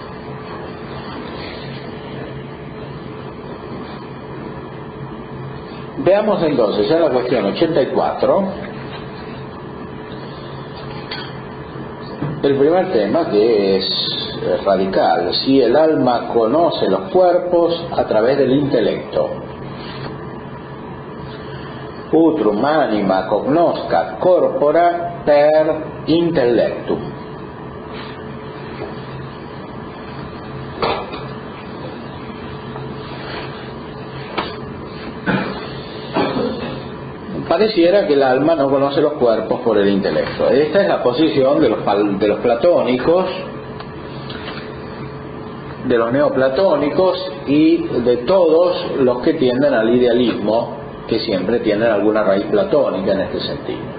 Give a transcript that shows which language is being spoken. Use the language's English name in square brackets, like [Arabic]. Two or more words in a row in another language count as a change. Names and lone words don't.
[Spanish] Veamos entonces ya la cuestión 84, el primer tema, que es radical: si el alma conoce los cuerpos a través del intelecto. [Latin] Utrum anima cognoscat corpora per intellectum. [Spanish] Pareciera que el alma no conoce los cuerpos por el intelecto. Esta es la posición de los platónicos, de los neoplatónicos y de todos los que tienden al idealismo, que siempre tienen alguna raíz platónica en este sentido.